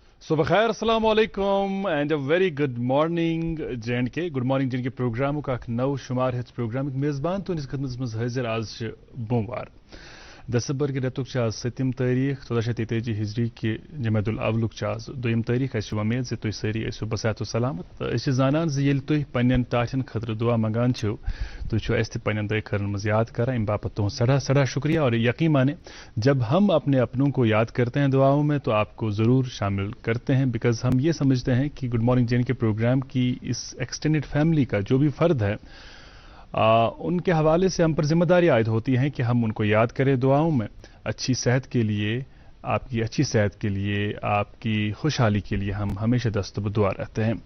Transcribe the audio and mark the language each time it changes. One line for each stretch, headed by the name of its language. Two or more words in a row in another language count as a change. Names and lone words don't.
Kashmiri: صبح خیر
Arabic: السلام علیکم
English: and a very good morning
Kashmiri: جے اینڈ کے گڈ مارننگ جے کے پروگرام کا نو شمار ہت پروگرام میزبان تہندس خدمت مز حاضر آج بوموار دسمبر کے ریتک آج 7 تاریخ 1433 ہجری کہ جمعید الاولک آج 2 تاریخ اس امید زِ تُہۍ سٲری ٲسِو بصحت و سلامت زانان زِ ییٚلہِ تُہۍ پننٮ۪ن ٹاٹھٮ۪ن خٲطرٕ دعا منگان چھِو تُہۍ چھِو اَسہِ تہِ پننٮ۪ن دعا خٲرن منٛز یاد کران امہِ باپت تُہُنٛد سڑا سڑا شکریہ
Urdu: اور یقین مانیں جب ہم اپنے اپنوں کو یاد کرتے ہیں دعاؤں میں تو آپ کو ضرور شامل کرتے ہیں بیکاز ہم یہ سمجھتے ہیں کہ گڈ مارننگ جے کے پروگرام کی اس ایکسٹینڈیڈ فیملی کا جو بھی فرد ہے ان کے حوالے سے ہم پر ذمہ داری عائد ہوتی ہیں کہ ہم ان کو یاد کریں دعاؤں میں اچھی صحت کے لیے آپ کی اچھی صحت کے لیے آپ کی خوشحالی کے لیے ہم ہمیشہ دست بدعا رہتے ہیں.